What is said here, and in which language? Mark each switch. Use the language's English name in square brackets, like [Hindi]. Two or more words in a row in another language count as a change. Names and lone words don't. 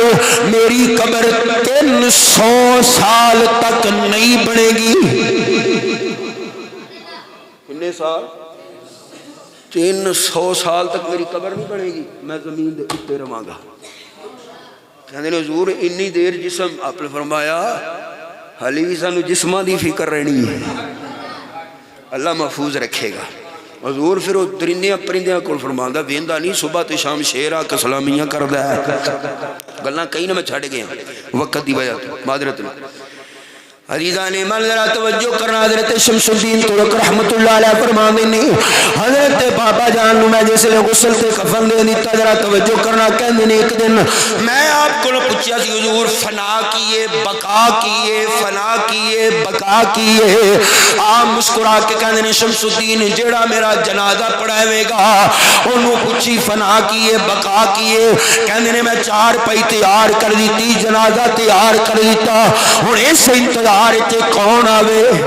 [Urdu] 300 سال تک نہیں بنے گی کتنے سال 300 سال تک میری قبر نہیں بنے گی [Punjabi] میں زمین دے اتے رواں گا کہندے نے حضور اتنی دیر جسم آپ نے فرمایا حالی بھی سانو جسماں دی فکر رہنی ہے اللہ محفوظ رکھے گا حضور پھر وہ درندیاں پرندیاں کو فرماندا ویندا نہیں صبح تے شام شیر آ کے سلامیاں کردا ہے گلاں کئی نہ میں چھڈ گیا وقت دی وجہ تو معذرت عزیزان ایمان ذرا توجہ کرنا حضرت شمس الدین ترک رحمت اللہ علیہ فرماندے نے حضرت بابا جان نو میں جس لے غسل تے کفن دے دیتا ذرا توجہ کرنا کہندے نے ایک دن میں آپ کو پوچھیا سی حضور فنا کیے بقا کیے فنا کیے بقا کیے آپ مسکرا کے کہندے نے شمس الدین جیڑا میرا جنازہ پڑھاوے گا اونوں پوچھی فنا کیے بقا کیے کہندے نے میں 4 پئی تیار کر دیتی جنازہ تیار کر دیتا ہن اس انتظار تے کون آوے